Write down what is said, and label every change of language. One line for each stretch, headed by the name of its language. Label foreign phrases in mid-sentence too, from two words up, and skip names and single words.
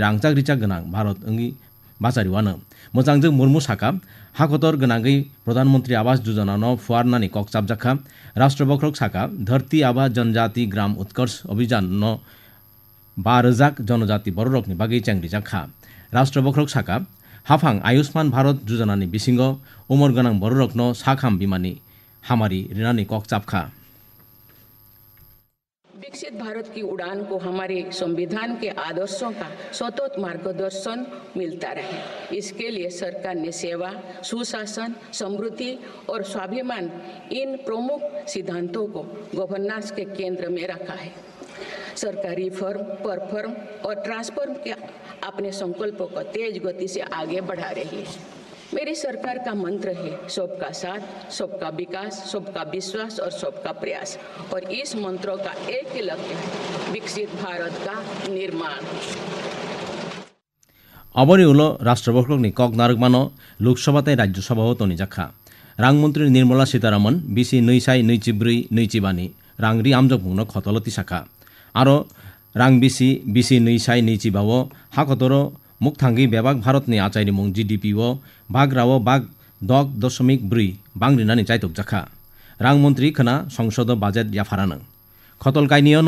Bodo: रांजाक रिचाक गोनां भारत इंगै बाजारिवानो मोजांजों मुर्मु साका हाखतर गोनांगै प्रधानमंत्री आवास योजनानो फुवारनानि ककचाबजाखा राष्ट्रपति साका धरती आबा जनजाति ग्राम उत्कर्ष अभियान न 12,000 जनजाति बररकनि बागै चेंग्रिजाखा राष्ट्रपति साका हाफां आयुष्मान भारत योजनानि बिसिंगो उमर गोनां बररकनो साखाम बिमानि हामारि रिनानि ककचाबखा
Hindi: विकसित भारत की उड़ान को हमारे संविधान के आदर्शों का सतत मार्गदर्शन मिलता रहे। इसके लिए सरकार ने सेवा, सुशासन, समृद्धि और स्वाभिमान इन प्रमुख सिद्धांतों को गवर्नेंस के केंद्र में रखा है। सरकार
English: reform, perform
Hindi: और ट्रांसफॉर्म के अपने संकल्पों को तेज गति से आगे बढ़ा रही है। मेरी सरकार का मंत्र है सबका साथ, सबका विकास, सबका विश्वास और सबका प्रयास और इस मंत्रों का एक ही लक्ष्य है विकसित भारत का निर्माण।
Bodo: अबरी उलो राष्ट्रपति कक नारकमानो लोकसभा ताई राज्यसभा तनि जाखा रां मंत्री निर्मला सीतारामन बिसि नैसाइ नैचिब्रै नैचिबानि रांग्रि आमजक मुंनो खतलति साखा आरो रां बिसि नैसाइ नैचिबावो हाखतरो मुखथांगि बेबाक भारतनि आचाइनि मुं GDP वो बाग्रावो बाग 10.4 बांग्रिनानि चाइतक जाखा रां मंत्री खना संसद बाजेट याफारानो खतल काइनियनो